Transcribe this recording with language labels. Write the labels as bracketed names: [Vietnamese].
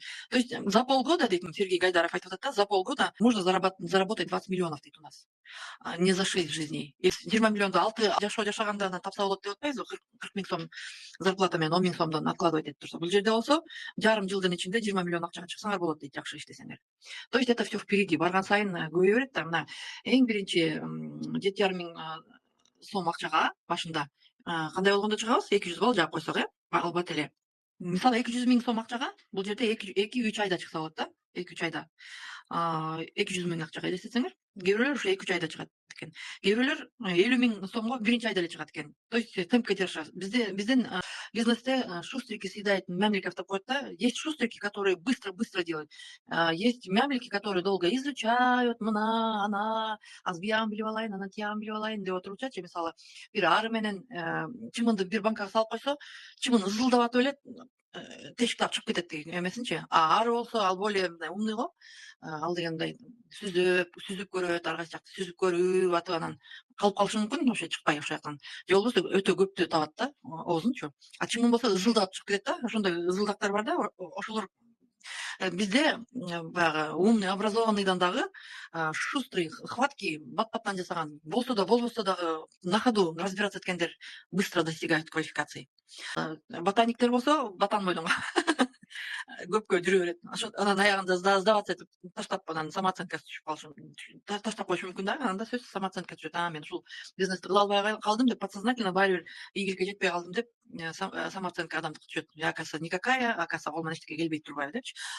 [Russian] То есть за полгода, [Kyrgyz] дейт Сергей Гайдаров айтып атат да, [Russian] за полгода можно заработать 20 миллионов [Kyrgyz] дейт [Russian] у нас. Не за 6 жизней. [Kyrgyz] 20 миллионду 6 жашоо жашаганда анан тапса болот деп атпайбызбы? 40 миң сом зарплата менен 10 миң сомдон откладывать этип турса, бул жерде болсо жарым жылдын ичинде 20 миллион акчага чыксаңар болот дейт, жакшы иштесеңер. [Russian] То есть это все впереди. [Kyrgyz] Барган сайын көбөйө берет да. Мына эң биринчи 7,5 миң сом акчага башында кандай болгондо чыгабыз? 200 балл жаап койсок, албат эле. Мисалы 200 миң сом акчага бул жерде 2-3 айда чыкса болот да. 2-3 айда. 200 миң акчага элестетсеңер, кээ бирөөлөр ушу 2-3 айда чыгат экен. Кээ бирөөлөр 50 миң сомго биринчи айда эле чыгат экен. То есть темпке жараша. Биздин бизнесте [Russian] шустрики съедает мямликов, [Kyrgyz] деп коет да. [Russian] Есть шустрики, которые быстро делают. Есть мямлики, которые долго изучают, [Kyrgyz] мына, ана, азбиягын билип алайын, анан тиягын билип алайын деп отурчучу. Мисалы, бир ары менен чымынды бир банкага салып койсо, чымын ызылдап атып эле тешикти ачып кетет эмесинчи. Ары болсо ал [Russian] более умный [Kyrgyz] го. Ал дегендей сүзүп көрөт, ар кайсы жакты сүзүп көрүп атып анан калып калышы мүмкүн, вообще чыкпай ошол жактан. Же болбосо өтө көптү табат да оозунчу. Чымын болсо ызылдап чыгып кетет да. Ошондой ызылдактар бар да, ошолор бизде баягы умный, образованныйдан дагы шустрый, хваткий, бат-баттан жасаган, болсо да болбосо дагы [Russian] на ходу разбираться [Kyrgyz] эткендер [Russian] быстро достигают квалификации. [Kyrgyz] Ботаниктер болсо батан бойдонго көпкө жүрө берет. Анан аягында сдаваться этип таштап, анан самооценкасы түшүп калышы, таштап коюшу мүмкүн да. Анда сөзсүз самооценка түшөт. Мен ушул бизнести кыла албай калдым деп, подсознательно баары бир ийгиликке жетпей калдым деп, самооценка адамдыкы түшөт. [Russian] Оказывается, никакая, оказывается, [Kyrgyz] колдон эчтеке келбей турбайбы депчи.